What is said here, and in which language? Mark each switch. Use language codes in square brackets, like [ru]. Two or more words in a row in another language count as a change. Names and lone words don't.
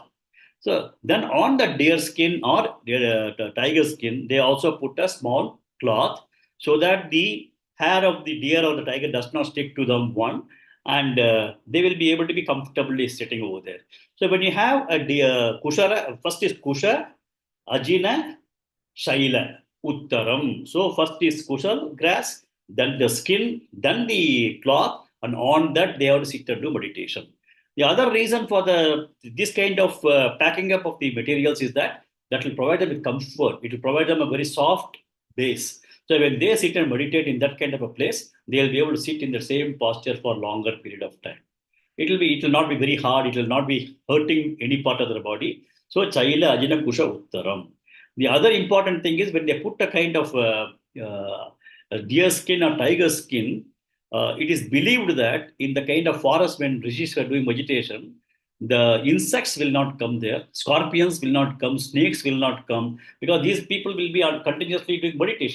[en] So then on the deer skin or the tiger skin, they also put a small cloth so that the hair of the deer or the tiger does not stick to them and they will be able to be comfortably sitting over there. So when you have a deer, kushara, first is [sa] kusha, ajina, shaila, uttaram. [en] So first is kushal, grass, then the skin, then the cloth, and on that they have to sit and do meditation. The other reason for this kind of packing up of the materials is that will provide them with comfort. It will provide them a very soft base. So when they sit and meditate in that kind of a place, they will be able to sit in the same posture for a longer period of time. It will not be very hard. It will not be hurting any part of their body. [sa] So chaila ajina kusha uttaram. [en] The other important thing is when they put a kind of deer skin or tiger skin, it is believed that in the kind of forest when rishis are doing meditation, the insects will not come there, scorpions will not come, snakes will not come, because these people will be continuously doing meditation.